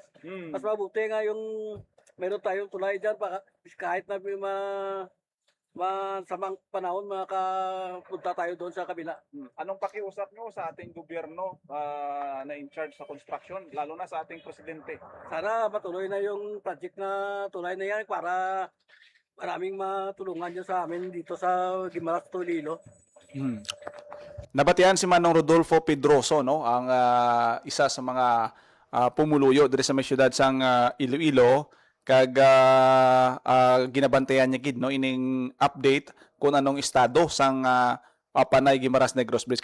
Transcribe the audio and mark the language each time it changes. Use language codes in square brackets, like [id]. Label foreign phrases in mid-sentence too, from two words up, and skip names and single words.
[tl] Mas mabuti nga yung meron tayong tulay dyan, kahit na may masamang panahon makapunta tayo doon sa kabila. Anong pakiusap nyo sa ating gobyerno na in charge sa construction, lalo na sa ating presidente? Sana matuloy na yung project na tulay na yan para maraming matulungan dyan sa amin dito sa Guimaras, Iloilo. [hil] Nabatian si Manong Rodolfo Pedroso, no, ang isa sa mga pumuluyo diri sa may syudad sang Iloilo, kag ginabantayan niya gid no ining update kung anong estado sang Panay Guimaras Negros Bridge.